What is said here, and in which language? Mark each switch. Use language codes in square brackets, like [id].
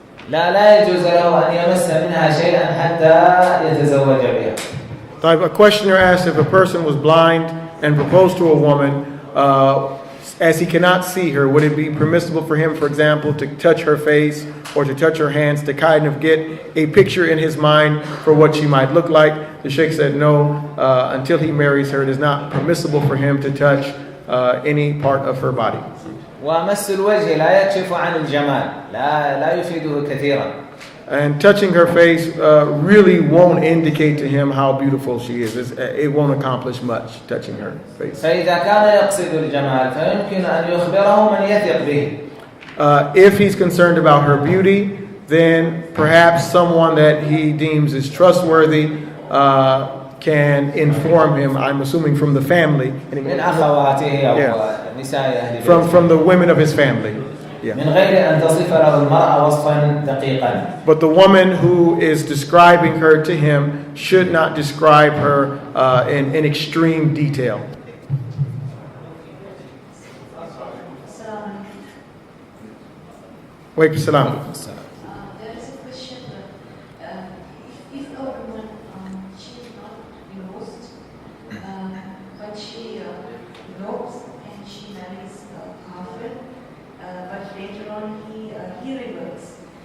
[ar] لا يجوز له أن يمس منها شيئا حتى يتزوج بها. [en] Type a questioner asked if a person was blind and proposed to a woman, as he cannot see her, would it be permissible for him, for example, to touch her face or to touch her hands to kind of get a picture in his mind for what she might look like? The Sheikh said no, until he marries her, it is not permissible for him to touch any part of her body. [ar] ومس الوجه لا يكشف عن الجمال، لا يفيده كثيرا. [en] And touching her face really won't indicate to him how beautiful she is. It won't accomplish much, touching her face. [ar] فإذا كان يقصد الجمال فيمكن أن يخبره من يثق به. [en] If he's concerned about her beauty, then perhaps someone that he deems is trustworthy can inform him, I'm assuming from the family. [ar] من أخواته أو نساء أهل بيته. [en] From the women of his family. Yeah. [ar] من غير أن تصف له المرأة وصفا دقيقا. [en] But the woman who is describing her to him should not describe her in extreme detail. Wait, salam. There is a question that if a woman, she is not divorced, but she elopes and she marries a kafir, but later on he reverts.